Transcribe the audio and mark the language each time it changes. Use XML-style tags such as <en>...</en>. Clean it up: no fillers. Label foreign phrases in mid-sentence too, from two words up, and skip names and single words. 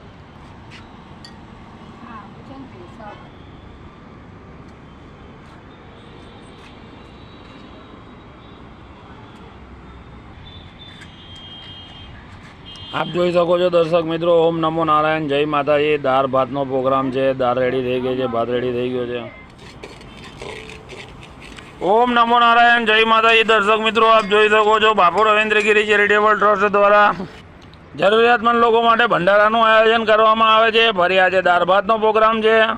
<gu>आप જોઈ શકો છો દર્શક મિત્રો। ઓમ નમો નારાયણ, જય માતાજી। દાળ ભાતનો પ્રોગ્રામ છે। દાળ રેડી થઈ ગઈ છે, ભાત રેડી થઈ ગયો છે। ઓમ નમો નારાયણ, જય માતાજી।</gu> <hi>दर्शक मित्रों, आप</hi> <gu>જોઈ શકો છો બાપુ રવિન્દ્રગીરી ચેરિટેબલ ટ્રસ્ટ દ્વારા જરૂરિયાતમંદ લોકો માટે ભંડારાનું આયોજન કરવામાં આવે છે। ફરી આજે દાળ ભાતનો પ્રોગ્રામ છે।</gu>